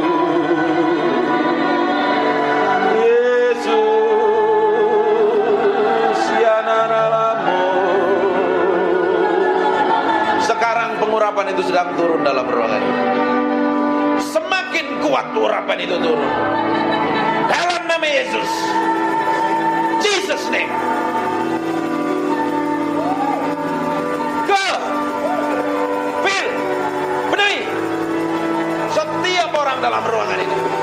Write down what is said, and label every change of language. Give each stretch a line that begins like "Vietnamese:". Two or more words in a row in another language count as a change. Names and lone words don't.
Indonesian: Yesus, ya naramu. Sekarang pengurapan itu sedang turun dalam ruangan ini. Semakin kuat urapan itu turun dalam nama Yesus.
English: Jesus name. Go. Fill.
Indonesian: Penuhi setiap orang dalam ruangan ini.